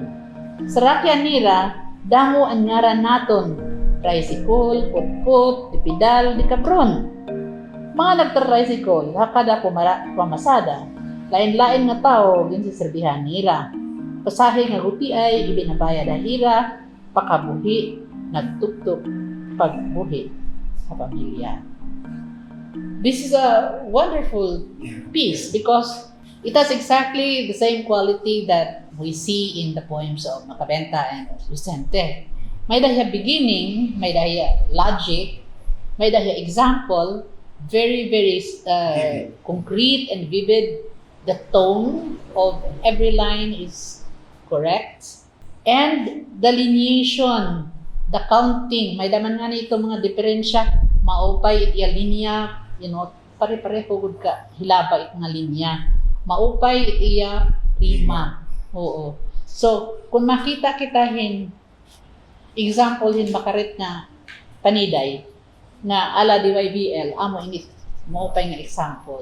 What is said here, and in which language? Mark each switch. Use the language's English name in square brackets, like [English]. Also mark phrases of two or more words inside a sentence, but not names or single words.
[Waray] Sarakyan nira, damo ang ngaran naton, tricycle, putput, dipidal, dikabron. Mga nagtra-tricycle, hakada pamasada, lain-lain nga tao din sa serbihan nira. Pasahe nga guti ay ibinabayad ang hira, pakabuhi, nagtuktok, pagbuhi sa pamilya. [English] This is a wonderful piece because it has exactly the same quality that we see in the poems of Macabenta and Vicente. [Waray] May dahya [English] beginning, [Waray] may dahya [English] logic, [Waray] may dahya [English] example, very, very concrete and vivid. The tone of every line is correct. And the lineation, the counting, [Waray] may daman nga nito mga diferensya, maupay itiya linya, pare-pareho gud ka hilaba it nga linya. Maupay itiya rima. Oo. So, kung makita kita hin example hin makarit nga paniday nga ala DYBL, amo ini maupay nga example.